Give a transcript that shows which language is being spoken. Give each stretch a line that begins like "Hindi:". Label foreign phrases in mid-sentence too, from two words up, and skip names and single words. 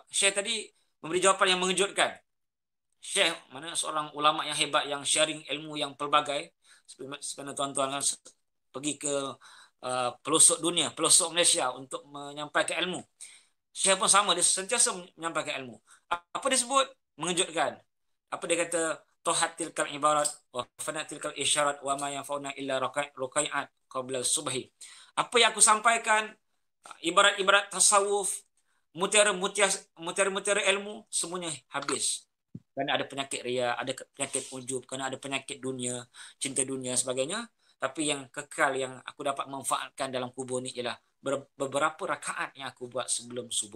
Malay: Syekh tadi memberi jawapan yang mengejutkan. Syekh mana seorang ulama yang hebat yang sharing ilmu yang pelbagai. Sebenarnya tuan-tuan kan pergi ke pelosok dunia, pelosok Malaysia untuk menyampaikan ilmu. Syekh pun sama, dia sentiasa menyampaikan ilmu. Apa dia sebut? Mengejutkan. Apa dia kata?
Arabic: طاحت تلك العبارات وفنيت تلك الإشارات وما ينفعنا إلا ركيعات قبل الصبح.
Malay: Apa yang aku sampaikan, ibarat-ibarat tasawuf, mutiara-mutiara ilmu, semuanya habis. Kerana ada penyakit ria, ada penyakit ujub, kerana ada penyakit dunia, cinta dunia sebagainya. Tapi yang kekal yang aku dapat manfaatkan dalam kubur ni ialah beberapa rakaat yang aku buat sebelum subuh.